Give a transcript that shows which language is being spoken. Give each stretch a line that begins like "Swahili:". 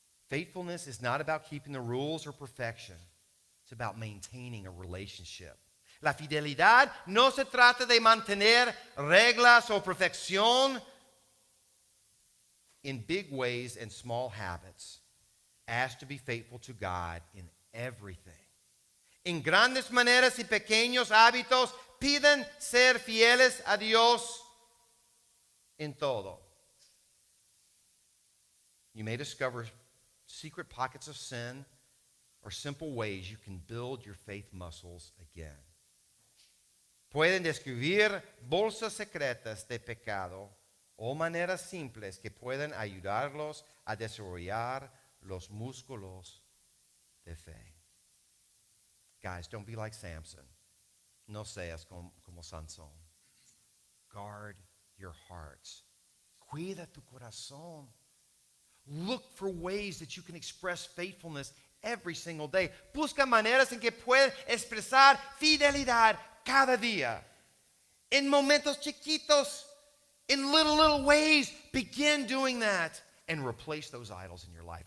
English: Faithfulness is not about keeping the rules or perfection. It's about maintaining a relationship.
Spanish: La fidelidad no se trata de mantener reglas o perfección.
English: In big ways and small habits, ask to be faithful to God in everything.
Spanish: En grandes maneras y pequeños hábitos, piden ser fieles a Dios en todo.
English: You may discover secret pockets of sin or simple ways you can build your faith muscles again.
Spanish: Pueden descubrir bolsas secretas de pecado o maneras simples que pueden ayudarlos a desarrollar los músculos de fe.
English: Guys, don't be like Samson.
Spanish: No seas como Sansón.
English: Guard your hearts.
Spanish: Cuida tu corazón.
English: Look for ways that you can express faithfulness every single day.
Spanish: Busca maneras en que puedes expresar fidelidad cada día. En momentos chiquitos,
English: in little ways, begin doing that and replace those idols in your life.